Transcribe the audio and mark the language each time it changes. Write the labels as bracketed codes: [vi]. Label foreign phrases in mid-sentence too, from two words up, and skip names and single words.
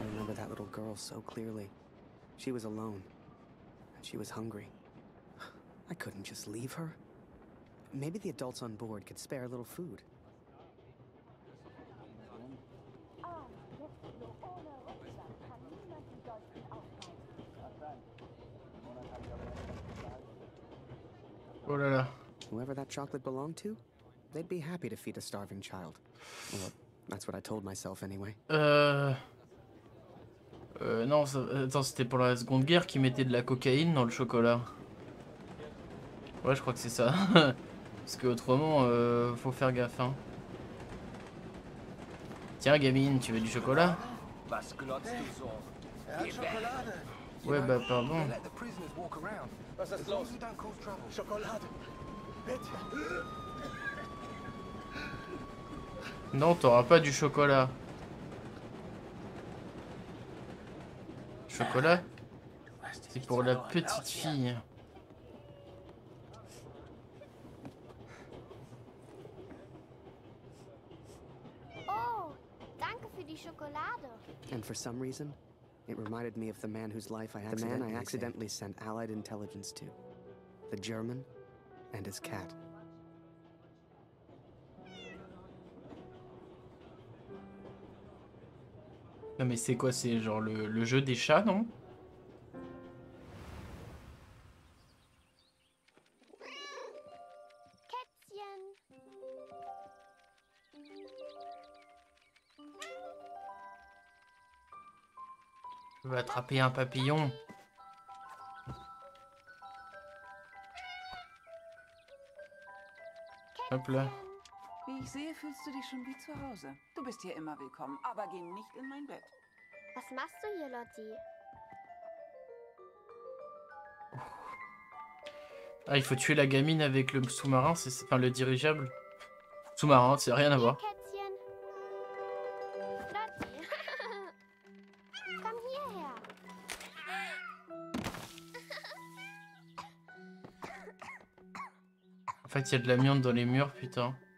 [en] remember that little girl so clearly. She was alone, and she was hungry. I couldn't just leave her. Maybe the adults on board could spare a little food. [fr] Oh là là. [en] Whoever that chocolate belonged to, they'd be happy to feed a starving child. Well, that's what I told myself anyway. [fr] Non, attends, c'était pour la Seconde Guerre qu'ils mettaient de la cocaïne dans le chocolat. Ouais, je crois que c'est ça. Parce que autrement, faut faire gaffe, hein. Tiens, gamine, tu veux du chocolat? Ouais, bah pardon. [de] Was ist los? Schokolade. Bitte. [fr] Non, t'auras pas du chocolat. Chocolat? C'est pour la petite fille. [de] Oh, danke für die Schokolade. [en] And for some reason, it reminded me of the man whose life I accidentally sent Allied intelligence to. The German and his cat. [fr] Non mais c'est quoi? C'est genre le jeu des chats, non? [de] Kätzchen. [fr] Je vais attraper un papillon. Hop là. [de] Wie ich sehe, fühlst du dich schon wie zu Hause. Du bist hier immer willkommen, aber geh nicht in mein Bett. Was machst du hier, Lotti? [fr] Ah, il faut tuer la gamine avec le sous-marin, enfin le dirigeable. Sous-marin, c'est rien à voir. [de] Kätzchen. Lotti. Komm hierher. [fr] En fait, il y a de l'amiante dans les murs, putain.